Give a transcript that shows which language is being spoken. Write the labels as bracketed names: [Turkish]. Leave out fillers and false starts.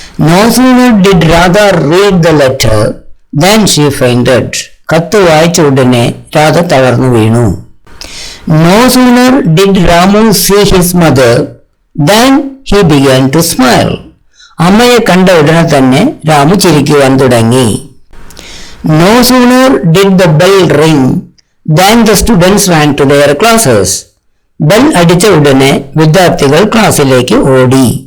[English] No sooner did Radha read the letter than she fainted. [Malayalam] കത്ത് വായിച്ച ഉടനെ രാധ തളർന്നു വീണു. [English] No sooner did Ramu see his mother than he began to smile. [Malayalam] അമ്മയെ കണ്ട ഉടനെ തന്നെ രാമു ചിരിക്കുവാൻ തുടങ്ങി. [English] No sooner did the bell ring than the students ran to their classes. [Malayalam] Bell അടിച്ച ഉടനെ വിദ്യാർത്ഥികൾ ക്ലാസ്സിലേക്ക് ഓടി.